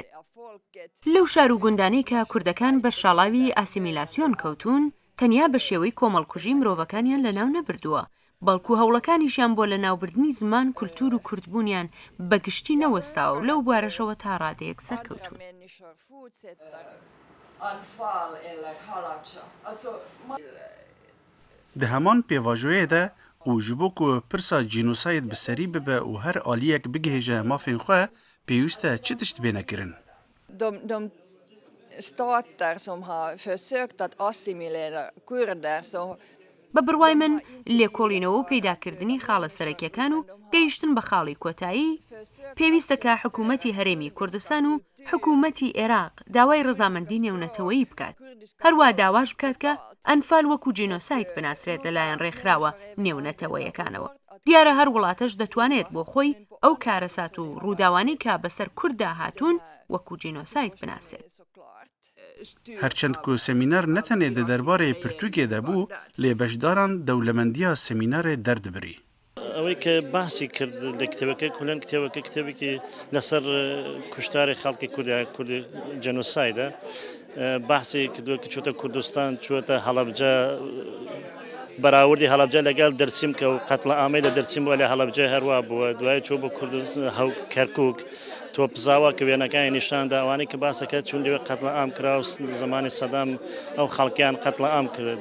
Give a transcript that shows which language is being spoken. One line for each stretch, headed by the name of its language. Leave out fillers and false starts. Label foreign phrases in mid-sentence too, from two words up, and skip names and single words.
Central Kurdish: لەو شار و گوندانەی کە کوردەکان بە شاڵاوی ئاسیمیلاسیۆن کەوتون، تەنیا بە شێوەی کۆمەڵکوژی مرۆڤەکانیان لەناو نەبردووە، بەڵکو هەوڵەکانیشیان بۆ لە ناوبردنی زمان، کولتور و کوردبوونیان بەگشتی نەوەستاوە و لەو بوارەشەوە تا ڕادەیەک سەرکەوتون.
Kurdish: د هەمان پێواژۆیەدا و ji bo ku pirsa jînosayid bi serî bibe û her aliyek bigihêje mafên xwe pêwîst e çi tişt bêne kirin?
Swedish: De stater som har försökt att assimilera kurder så
Central Kurdish: بە بڕوای من لێکۆڵینەوە و پەیداکردنی خاڵە سەرەکیەکان و گەیشتن بە خاڵی کۆتایی پێویستە کە حکوومەتی هەرێمی کوردستان و حکوومەتی عێراق داوای ڕەزامەندی نێونەتەوەیی بکات، هەروە داواش بکات کە ئەنفال وەکو جینۆساید بناسرێت لەلایەن ڕێکخراوە نێونەتەوەیەکانەوە. دیارە هەر وڵاتەش دەتوانێت بۆ خۆی ئەو کارەسات و ڕووداوانی کە بەسەر کووردا هاتوون وەکو جینۆساید بناسێت.
Kurdish: هەرچەند ku semînar ne tenê di derbarê pirtûkê de bû, lê beşdaran dewlemendiya semînarê derdibirî.
Central Kurdish: ئەوەی کە باسی کرد لە کتێبەکە کولەن کتێبەکە کتێبێکی لەسەر کوشتاری خەڵکی کوردی جەنۆسایدە، باسی کردووە کە چووتە کوردستان، چووەتە هەڵەبجە، بەراوردی هەڵەبجە لەگەڵ دەرسیم کە و قەتڵە ئامەی لە دەرسیم بووە لە هەڵەبجە هەروە بووە، دوای چوو بۆ کەرکووک تۆ پزاوە کە وێنەکانی نیشاندا ئەوانەی کە باسەکە چون لەوێ قەتڵە ئام کرا و زمانی سەدام ئەو خەڵکیان قەتڵە ئام کرد.